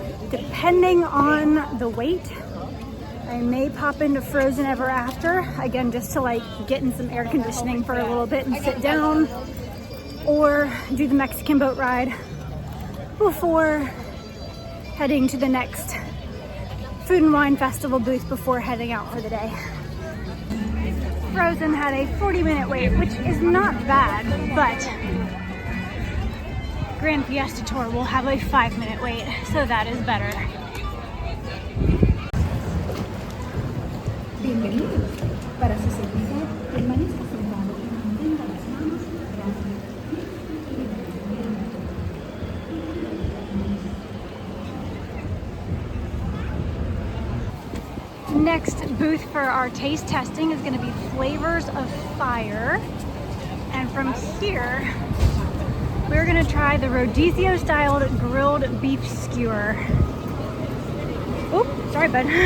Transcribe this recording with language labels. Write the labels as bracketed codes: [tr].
[en] Depending on the wait, I may pop into Frozen Ever After, again, just to like get in some air conditioning for a little bit and sit down, or do the Mexican boat ride before heading to the next Food and Wine Festival booth before heading out for the day. Frozen had a 40-minute wait, which is not bad, but Grand Fiesta Tour will have a 5-minute wait, so that is better. [es] Bienvenidos. Para su seguridad, permanezca sentado y mantenga las manos atrás. [en] Next booth for our taste testing is going to be Flavors of Fire, and from here we're gonna try the Rodizio styled grilled beef skewer. Oop, sorry bud.